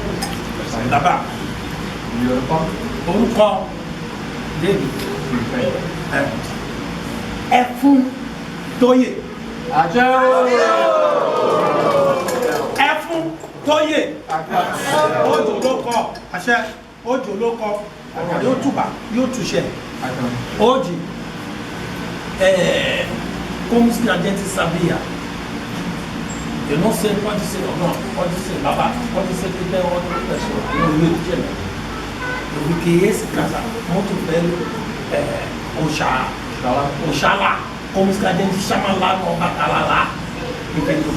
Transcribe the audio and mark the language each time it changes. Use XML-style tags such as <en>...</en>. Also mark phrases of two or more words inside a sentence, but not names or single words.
<pt>orúkọ dele é Fún Tóyè. É Fún Tóyè.</pt> <yo>Òjò ló kọ àṣẹ, òjò ló kọ ọ̀rọ̀ yóò túbà yóò túṣẹ.</yo> <pt>Hoje, como se a gente sabia, eu não sei, pode ser ou não, pode ser babá, pode ser que tem outra pessoa, no Rio de Janeiro. Eu vi que esse casal, muito velho, Oxalá, como se a gente chama lá no Batalá, entendeu?</pt>